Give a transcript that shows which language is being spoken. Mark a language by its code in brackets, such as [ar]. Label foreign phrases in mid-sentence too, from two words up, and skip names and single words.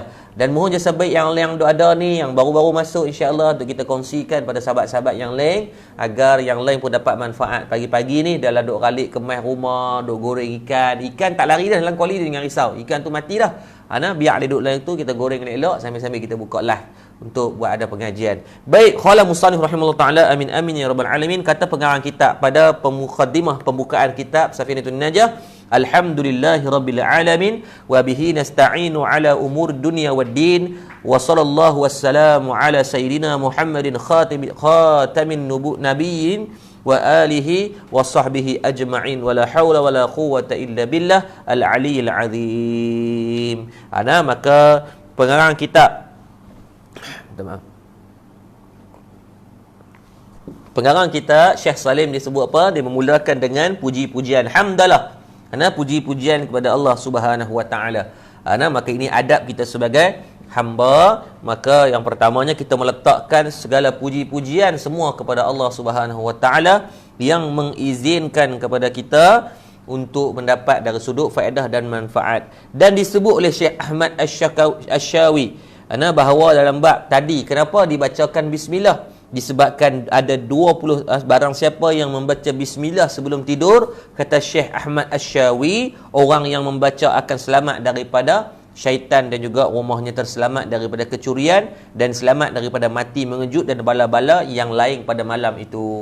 [ms] Dan mohon jasa baik yang ada ni, yang baru-baru masuk, insya-Allah untuk kita kongsikan pada sahabat-sahabat yang lain, agar yang lain pun dapat manfaat. Pagi-pagi ni dalam duk ralik kemas rumah, duk goreng ikan tak lari dah dalam kuali dengan risau, ikan tu mati dah. Biar dia duduk dalam tu, kita goreng elok sambil-sambil kita buka live untuk buat ada pengajian. Baik, [ar] قال المصنف رحمه الله تعالى آمين آمين يا رب العالمين. [ms] Kata pengarang kitab pada muqaddimah pembukaan kitab Safinatun Najah, [ar] الحمد لله رب العالمين وبه نستعين على أمور الدنيا والدين وصلى الله والسلام على سيدنا محمد خاتم النبيين وآله وصحبه أجمعين ولا حول ولا قوة إلا بالله العلي العظيم. [ms] Maka pengarang kitab, pengarang kita Syekh Salim disebut apa? Dia memulakan dengan puji-pujian hamdalah. Puji-pujian kepada Allah [ar] سبحانه وتعالى. [ms] Maka ini adab kita sebagai hamba. Maka yang pertamanya kita meletakkan segala puji-pujian semua kepada Allah [ar] سبحانه وتعالى [ms] yang mengizinkan kepada kita untuk mendapat dari sudut faedah dan manfaat. Dan disebut oleh Syekh Ahmad Asy-Syawi bahawa dalam bab tadi kenapa dibacakan bismillah, disebabkan ada 20 barang siapa yang membaca bismillah sebelum tidur, kata Syekh Ahmad Asy-Syawi, orang yang membaca akan selamat daripada syaitan dan juga rumahnya terselamat daripada kecurian dan selamat daripada mati mengejut dan bala-bala yang lain pada malam itu.